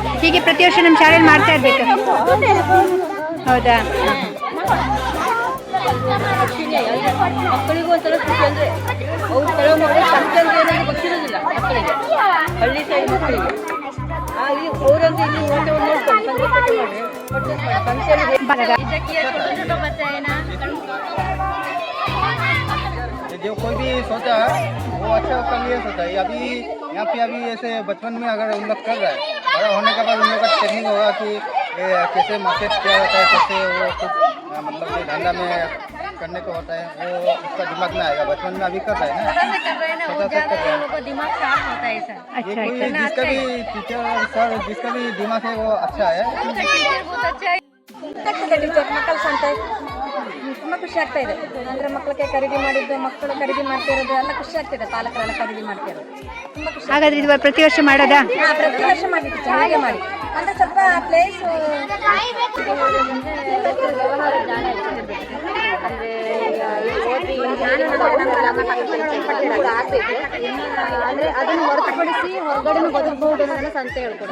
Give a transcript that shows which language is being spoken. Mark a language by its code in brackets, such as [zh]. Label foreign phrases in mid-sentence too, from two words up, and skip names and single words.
[kn] ಹೀಗೆ ಪ್ರತಿ ವರ್ಷ ನಮ್ಮ ಶಾಲೆಯಲ್ಲಿ ಮಾಡ್ತಾ ಇರ್ಬೇಕಾ? ಹೌದಾ? ಮಕ್ಕಳಿಗೂ ಒಂಥರ ಖುಷಿ ಅಂದರೆ ಅವ್ರು ಕೆಲವು ಮಕ್ಕಳು ಸಂತೆ ಅಂದ್ರೆ ಏನಾದ್ರು ಗೊತ್ತಿರೋದಿಲ್ಲ. ಮಕ್ಕಳಿಗೆ ಹಳ್ಳಿ ಸೈಡ್ ಮಕ್ಕಳಿಗೆ ಅವರಂದ್ರೆ ಇಲ್ಲಿ ನೋಡ್ಕೊಂಡು [hi] जो कोई भी सोचा वो अच्छा उसका लिए सोचा है। अभी यहाँ पे अभी ऐसे बचपन में अगर उन लोग कर रहा है, बड़ा होने के बाद उन लोग का ट्रेनिंग होगा कि कैसे मार्केट किया जाता है, कैसे वो कुछ मतलब ये धंधा में करने को होता है, वो उसका दिमाग में आएगा। बचपन में अभी कर रहा है ना, छोटा सा कर रहा है। दिमाग साफ होता है सर। ये कोई जिसका भी टीचर सर जिसका भी दिमाग है वो अच्छा है। बहुत अच्छा है [kn] ಟೀಚರ್ ಮಕ್ಕಳ ಸಂತೆ ತುಂಬ ಖುಷಿ ಆಗ್ತಾ ಇದೆ. ಅಂದರೆ ಮಕ್ಕಳಿಗೆ ಖರೀದಿ ಮಾಡಿದ್ದು, ಮಕ್ಕಳು ಖರೀದಿ ಮಾಡ್ತಾ ಇರೋದು ಎಲ್ಲ ಖುಷಿ ಆಗ್ತಿದೆ. ಪಾಲಕರೆಲ್ಲ ಖರೀದಿ ಮಾಡ್ತಾ ಇರೋದು ತುಂಬ ಖುಷಿ. ಹಾಗಾದ್ರೆ ಇದು ಪ್ರತಿ ವರ್ಷ ಮಾಡೋದಾ? ಪ್ರತಿ ವರ್ಷ ಮಾಡಿ ಚೆನ್ನಾಗೆ ಮಾಡಿ. ಅಂದರೆ ಸ್ವಲ್ಪ ಪ್ಲೇಸ್ ಅಂದರೆ ಅದನ್ನು ಹೊರತುಪಡಿಸಿ ಹೊರಗಡೆ ಬದುಕಬಹುದು ಅನ್ನೋ ಸಂತೆ ಹೇಳ್ಕೊಡಿ.